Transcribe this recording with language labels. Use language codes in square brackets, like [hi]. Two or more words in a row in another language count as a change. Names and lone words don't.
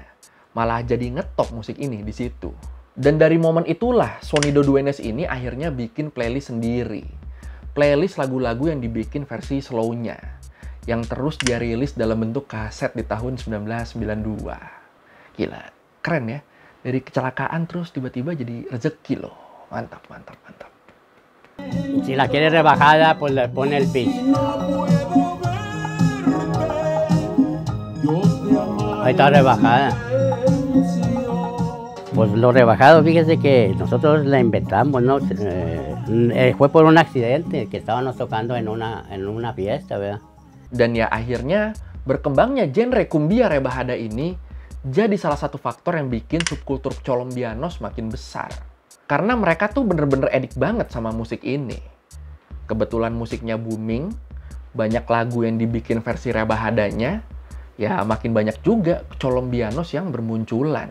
[id] Malah jadi ngetop musik ini di situ. Dan dari momen itulah Sonido Duenes ini akhirnya bikin playlist sendiri. Playlist lagu-lagu yang dibikin versi slow-nya, yang terus dia rilis dalam bentuk kaset di tahun 1992. Gila, keren ya. Dari kecelakaan terus tiba-tiba jadi rezeki loh. Mantap, mantap, mantap. [es] Si la quiere rebajada, pues le pone el pitch. Ahí está rebajada. Pues lo rebajado, fíjese que nosotros la inventamos, ¿no? Fue por un accidente que estábamos tocando en una fiesta, ¿verdad? [id] Dan ya akhirnya berkembangnya genre Kumbia Rebahada ini jadi salah satu faktor yang bikin subkultur Colombianos makin besar. Karena mereka tuh bener-bener edik banget sama musik ini. Kebetulan musiknya booming, banyak lagu yang dibikin versi Rebahadanya, ya makin banyak juga Colombianos yang bermunculan.